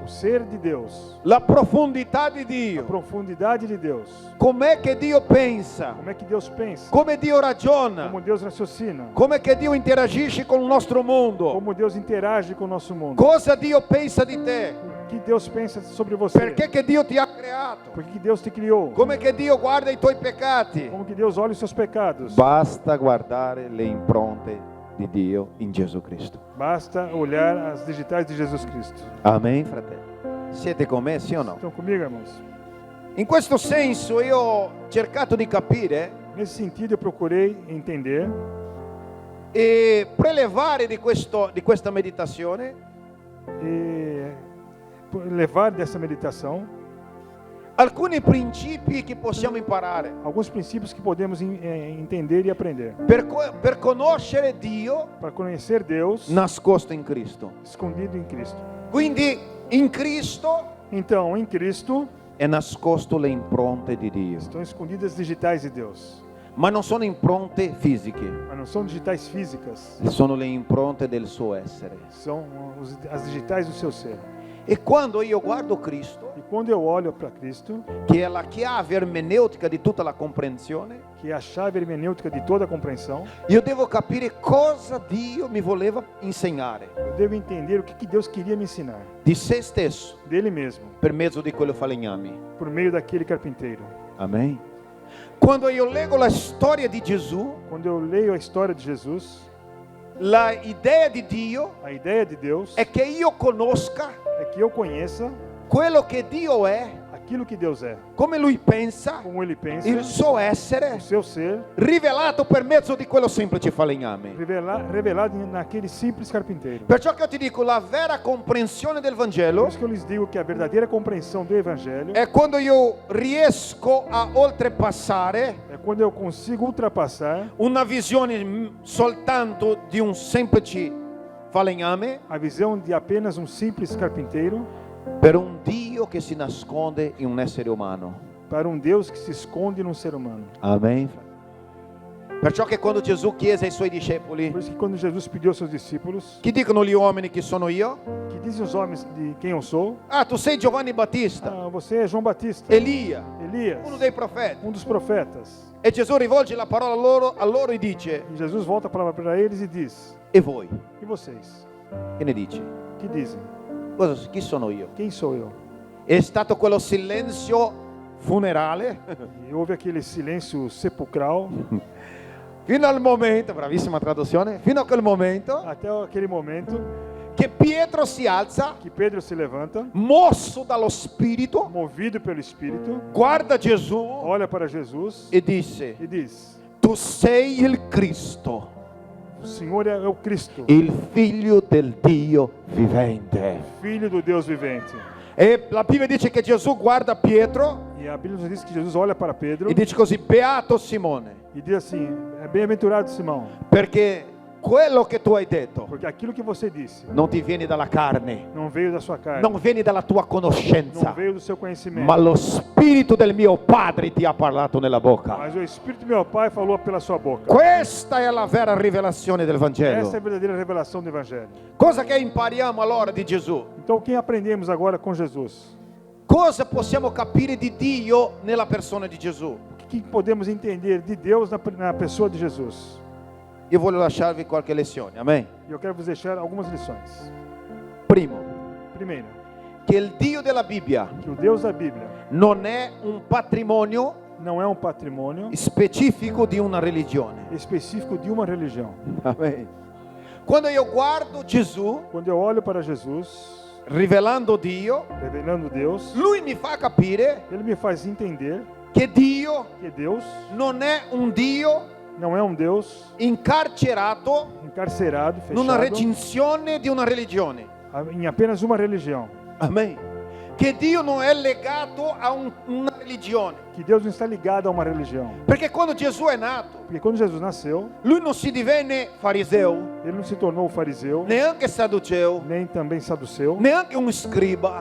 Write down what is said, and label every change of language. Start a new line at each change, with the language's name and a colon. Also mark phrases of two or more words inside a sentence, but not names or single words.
Portuguese: o ser de Deus,
Italian: la profondità di a Dio,
Portuguese: profundidade de Deus,
Italian: com'è che Dio pensa,
Portuguese: como é que Deus pensa,
Italian: come Dio ragiona,
Portuguese: como Deus raciocina,
Italian: come che Dio interagisce con il nostro mondo,
Portuguese: como Deus interage com o nosso mundo,
Italian: cosa Dio pensa di te,
Portuguese: o que Deus pensa sobre você,
Italian: perché che Dio ti ha creato,
Portuguese: por que Deus te criou,
Italian: come che Dio guarda i tuoi peccati.
Portuguese: como que Deus olha os seus pecados.
Italian: Basta guardare le impronte di Dio in Gesù Cristo.
Portuguese: Basta olhar as digitais de Jesus Cristo.
Italian: Amen, fratelli. Siete con me, sì o no?
Portuguese: Estão comigo, irmãos?
Italian: In questo senso io ho cercato di capire
Portuguese: Nesse sentido, eu procurei entender
Italian: e prelevare di questa meditazione
Portuguese: e levar dessa meditação
Italian: alcuni principi che possiamo imparare
Portuguese: alguns princípios que podemos entender e aprender
Italian: per conoscere Dio
Portuguese: para conhecer Deus
Italian: nascosto in Cristo.
Portuguese: escondido em Cristo.
Italian: Quindi in Cristo
Portuguese: Então, em Cristo
Italian: è nascosto le impronte di Dio,
Portuguese: estão escondidas as digitais de Deus,
Italian: ma non sono impronte fisiche,
Portuguese: mas não são digitais físicas,
Italian: sono le impronte del suo essere.
Portuguese: são as digitais do seu ser.
Italian: E quando io guardo Cristo,
Portuguese: E quando eu olho para Cristo,
Italian: che è la chiave ermeneutica di tutta la comprensione,
Portuguese: que é a chave hermenêutica de toda a compreensão,
Italian: io devo capire cosa Dio mi voleva insegnare
Portuguese: eu devo entender o que Deus queria me ensinar,
Italian: di se stesso
Portuguese: dele mesmo,
Italian: per mezzo di quello falegnami.
Portuguese: por meio daquele carpinteiro.
Italian: Amen. Quando io leggo la storia di Gesù,
Portuguese: Quando eu leio a história de Jesus,
Italian: la idea di Dio
Portuguese: a ideia de Deus
Italian: è che io conosca
Portuguese: é que eu conheça
Italian: quello che Dio è,
Portuguese: aquilo que Deus é,
Italian: come Lui pensa,
Portuguese: como Ele pensa,
Italian: il suo essere,
Portuguese: o seu ser,
Italian: rivelato per mezzo di quello semplice falegname.
Portuguese: revelado naquele simples carpinteiro.
Italian: Perciò che io ti dico, la vera comprensione del
Portuguese: Por
Italian: Vangelo
Portuguese: isso que eu lhes digo que a verdadeira compreensão do Evangelho
Italian: è quando io riesco a oltrepassare
Portuguese: é quando eu consigo ultrapassar
Italian: una visione soltanto di un semplice falegname
Portuguese: a visão de apenas um simples carpinteiro
Italian: per un Dio che si nasconde in un essere umano.
Portuguese: para um Deus que se esconde num ser humano.
Italian: Amen. Perciò che quando Gesù chiese ai suoi discepoli,
Portuguese: Por isso que quando Jesus pediu aos seus discípulos,
Italian: chi dicono gli uomini che sono io?
Portuguese: que dizem os homens de quem eu sou?
Italian: Ah, tu sei Giovanni Battista,
Portuguese: Ah, você é João Batista,
Italian: Elia,
Portuguese: Elias,
Italian: uno dei profeti.
Portuguese: um dos profetas.
Italian: E Gesù rivolge la parola a loro e dice,
Portuguese: E Jesus volta a palavra para eles e diz:
Italian: e voi?
Portuguese: E vocês?
Italian: Che ne dici?
Portuguese: Que dizem?
Italian: Chi sono io?
Portuguese: Quem sou eu?
Italian: È stato quello silenzio funerale
Portuguese: E houve aquele silêncio sepulcral
Italian: fino al momento, bravissima traduzione, fino a quel momento
Portuguese: até aquele momento
Italian: che Pietro si alza,
Portuguese: que Pedro se levanta,
Italian: mosso dallo Spirito,
Portuguese: movido pelo Espírito,
Italian: guarda Gesù
Portuguese: olha para Jesus
Italian: e dice,
Portuguese: e diz:
Italian: tu sei il Cristo,
Portuguese: O Senhor é o Cristo,
Italian: il figlio del Dio vivente.
Portuguese: Filho do Deus vivente.
Italian: E la Bibbia dice che Gesù guarda Pietro
Portuguese: E a Bíblia nos diz que Jesus olha para Pedro
Italian: e dice così, beato Simone,
Portuguese: e diz assim: É bem-aventurado Simão,
Italian: perché quello che tu hai detto
Portuguese: porque aquilo que você disse
Italian: non ti viene dalla carne,
Portuguese: não veio da sua carne,
Italian: non viene dalla tua
Portuguese: não
Italian: conoscenza,
Portuguese: veio do seu conhecimento,
Italian: ma lo Spirito del mio Padre ti ha parlato nella bocca.
Portuguese: mas o Espírito do meu Pai falou pela sua boca.
Italian: Questa è la vera rivelazione del
Portuguese: Essa é
Italian: Vangelo.
Portuguese: a verdadeira revelação do Evangelho.
Italian: Cosa che impariamo allora di Gesù?
Portuguese: Então, o que aprendemos agora com Jesus?
Italian: Cosa possiamo capire di Dio nella persona di Gesù?
Portuguese: O que podemos entender de Deus na pessoa de Jesus?
Italian: Io voglio lasciarvi qualche lezione, amen.
Portuguese: E eu quero vos deixar algumas lições.
Italian: Primo,
Portuguese: Primeiro,
Italian: che il Dio della Bibbia
Portuguese: que o Deus da Bíblia
Italian: non è un patrimonio
Portuguese: não é um patrimônio
Italian: specifico di una religione.
Portuguese: específico de uma religião.
Italian: Amen. Quando io guardo Gesù
Portuguese: Quando eu olho para Jesus,
Italian: rivelando Dio,
Portuguese: revelando Deus,
Italian: lui mi fa capire
Portuguese: ele me faz entender
Italian: che Dio
Portuguese: que Deus
Italian: non è un Dio
Portuguese: não é um Deus
Italian: incarcerato
Portuguese: encarcerado,
Italian: in una
Portuguese: fechado,
Italian: recinzione di una religione.
Portuguese: em apenas uma religião.
Italian: Amen. Che Dio non è legato a una religione.
Portuguese: Que Deus não está ligado a uma religião.
Italian: Perché quando Gesù è nato,
Portuguese: Porque quando Jesus nasceu,
Italian: lui non si divenne fariseo,
Portuguese: ele não se tornou fariseu,
Italian: neanche sadduceo,
Portuguese: nem também saduceu,
Italian: neanche un scriba.